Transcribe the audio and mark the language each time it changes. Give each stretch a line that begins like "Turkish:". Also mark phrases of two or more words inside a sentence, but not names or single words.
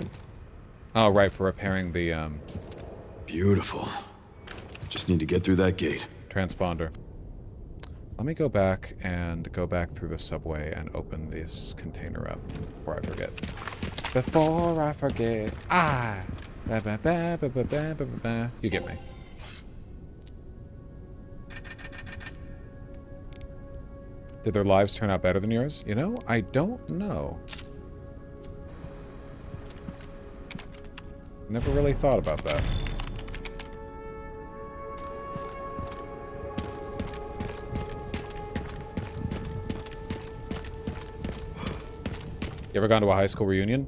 English: Oh, right, for repairing the, Beautiful. Just need to get through that gate. transponder. Let me go back through the subway and open this container up before I forget. Before I forget. Ah! Ba, ba, ba, ba, ba, ba, ba, ba. You get me. Did their lives turn out better than yours? You know, I don't know. Never really thought about that. You ever gone to a high school reunion?